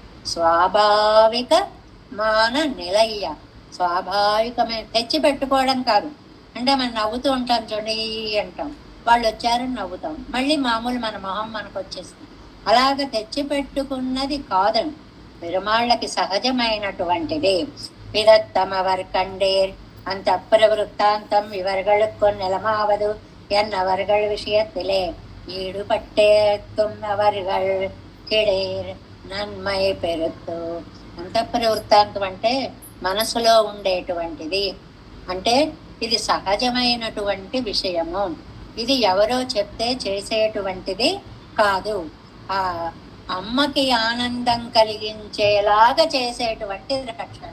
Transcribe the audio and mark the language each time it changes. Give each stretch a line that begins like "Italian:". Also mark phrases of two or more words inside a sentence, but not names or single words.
Telugu: స్వాభావిక మాన నిలయ్య, స్వాభావికమైన తెచ్చి పెట్టుకోవడం కాదు. అంటే మనం నవ్వుతూ ఉంటాం చూడండి అంటాం, వాళ్ళు వచ్చారని నవ్వుతాం, మళ్ళీ మామూలు మన మొహం మనకు వచ్చేస్తుంది. అలాగ తెచ్చి పెట్టుకున్నది కాదండి, పెరుమాళ్ళకి సహజమైనటువంటిది.
Tamil: விதத்தமவர் கண்டேர் அந்த பிரவருத்தாந்தம் இவர்களுக்கு நிலமாவது என்னவர்கள் விஷயத்திலே ஈடுபட்டேத்தும் அவர்கள் கிடேர் நன்மை பெறுது.
Telugu: అంతఃప్రవృత్తాంతం అంటే మనసులో ఉండేటువంటిది. అంటే ఇది సహజమైనటువంటి విషయము. ఇది ఎవరో చెప్తే చేసేటువంటిది కాదు. ఆ అమ్మకి ఆనందం కలిగించేలాగా చేసేటువంటి రక్షణ.